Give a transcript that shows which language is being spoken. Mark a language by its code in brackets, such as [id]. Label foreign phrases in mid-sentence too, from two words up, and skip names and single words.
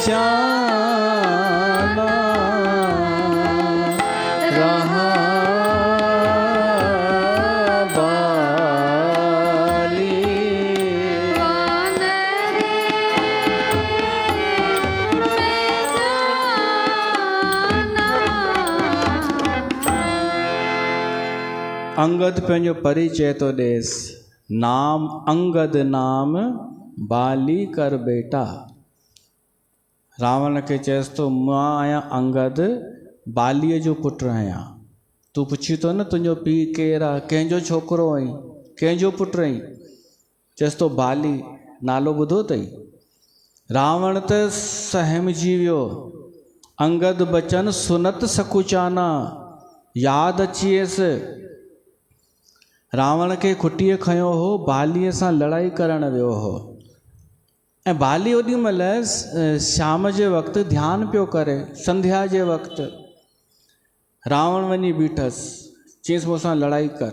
[sd] जाना, रहा बाली अंगद पंहिंजो परिचय थो ॾेसि। [awa] नाम अंगद नाम बाली कर बेटा। [sd] रावण खे चएसि थो मां आहियां अंगद, बालीअ जो पुटु आहियां। तूं पुछी थो न तुंहिंजो पीउ केरु आहे, कंहिंजो छोकिरो आहीं, कंहिंजो पुटु आहीं? चएसि थो बाली, नालो ॿुधो अथई? रावण त सहमजी वियो। [awa] अंगद बचन सुनत सकुचाना, [sd] यादि अची वियसि। रावण खे खुटीअ खयो हो, बालीअ सां लड़ाई करणु वियो हो। ऐं बाली ओॾी महिल शाम जे वक़्तु ध्यानु पियो करे, संध्या जे वक़्तु। रावण वञी बीठसि, चयईंसि मूंसां लड़ाई कर।